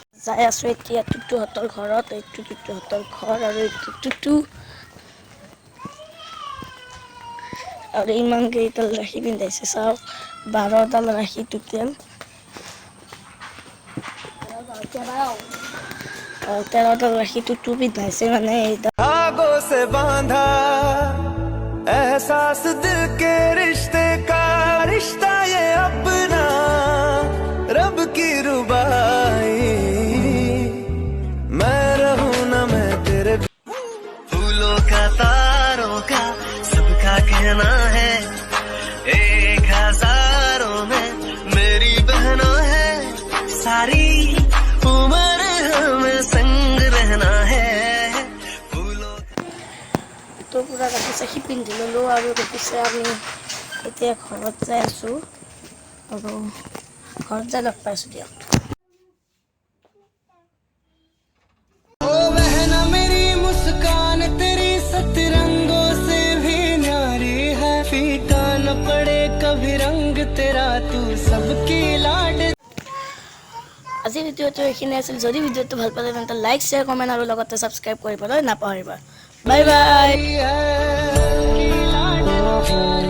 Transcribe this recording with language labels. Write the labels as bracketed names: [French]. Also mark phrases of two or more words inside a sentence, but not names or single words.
[Assamese] যাই আছোঁ এতিয়া টুটুহঁতৰ ঘৰত এইটো টুটুহঁতৰ ঘৰ আৰু এইটো টুটু আৰু ইমান কেইডাল ৰাখি পিন্ধাইছে চাওক 12ডাল ৰাখি টোটেল 13ডাল ৰাখি টুটু পিন্ধাইছে মানে এইডাল [Hindi] धागों से बांधा एहसास दिल के रिश्ते का रिश्ता ये अपना रब की रुबाई मैं रहूं ना मैं तेरे फूलों का तारों का सबका कहना है 1000 में मेरी बहनों है सारी उम्र हमें संग रहना है [Assamese] তো পূৰা ৰাখি চাখি পিন্ধি ল'লোঁ আৰু দেখিছে আমি এতিয়া ঘৰত যাই আছোঁ আৰু ঘৰত যাই লগ পাইছোঁ দিয়ক। [Hindi] ओ बहना मेरी मुस्कान तेरी सतरंगों से भी न्यारी है फीका न पड़े कभी रंग तेरा तू सबकी लाड। [Assamese] আজিৰ ভিডিঅ'টো এইখিনি আছিল যদি ভিডিঅ'টো ভাল পালে তেন্তে [English] like share comment [Assamese] আৰু লগতে ছাবস্ক্ৰাইব কৰিবলৈ নাপাহৰিবা [English] bye bye.